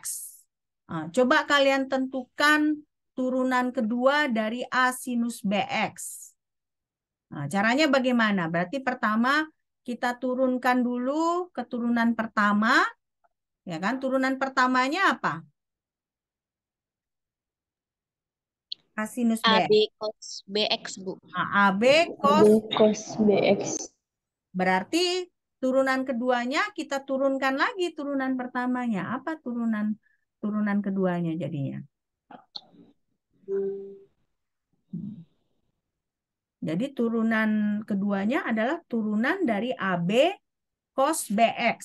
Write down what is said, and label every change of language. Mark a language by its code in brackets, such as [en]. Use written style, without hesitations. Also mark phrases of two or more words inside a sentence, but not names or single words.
[id] Nah, coba kalian tentukan turunan kedua dari A sinus BX. Nah, caranya bagaimana? Berarti pertama kita turunkan dulu ke turunan pertama. Ya kan? Turunan pertamanya apa? Cosinus B. AB cos BX, Bu. AB cos. Cos BX. Berarti turunan keduanya kita turunkan lagi turunan pertamanya. Apa turunan keduanya jadinya? Jadi turunan keduanya adalah turunan dari AB cos BX.